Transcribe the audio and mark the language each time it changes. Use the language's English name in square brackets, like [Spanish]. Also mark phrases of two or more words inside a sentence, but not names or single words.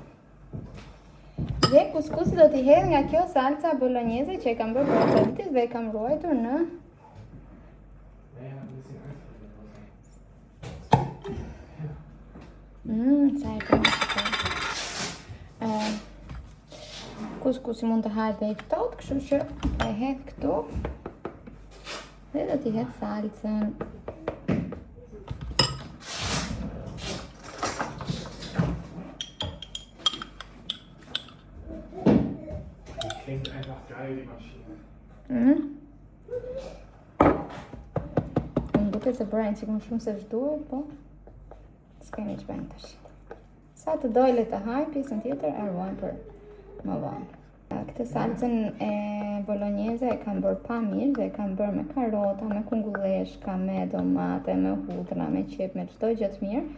[Albanian] Dhe kuskusi do t'i hedh nga kjo salca bolognese që e kam bërë për atë dhe e kam ruajtur në sa e përmë kuskusi mund të hajt dhe i ftohtë, kështu që e hedh këtu dhe do t'i hedh salcën. [German] Klingt einfach geil, die Maschine. [Albanian] Më duket se bëra që më shumë se ç'duhet, po s'kemi ç'bëjmë tash. Sa të dojle të haj, pjesën tjetër e ruajmë për më vonë. Këtë salcën e bolognese e kam bërë pa mirë dhe e kam bërë me karota, me kungulleshka, me domate, me hudra, me qep, me çdo gjë të mirë.